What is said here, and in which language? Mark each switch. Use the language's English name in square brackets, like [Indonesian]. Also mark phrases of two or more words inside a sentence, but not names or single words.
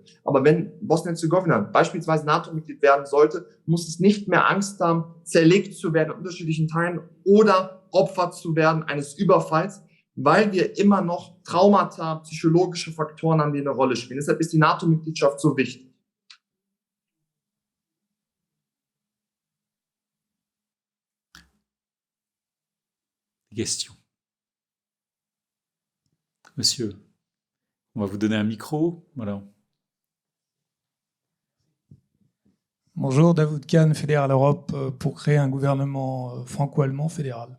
[German] Aber wenn Bosnien-Herzegowina beispielsweise NATO-Mitglied werden sollte, muss es nicht mehr Angst haben, zerlegt zu werden in unterschiedlichen Teilen oder Opfer zu werden eines Überfalls, weil wir immer noch Traumata, psychologische Faktoren haben, die eine Rolle spielen. Deshalb ist die NATO-Mitgliedschaft so wichtig. [French] Question. Monsieur, on va vous donner un micro. Voilà. Bonjour, Daoud Khan, Fédéral Europe, pour créer un gouvernement franco-allemand fédéral.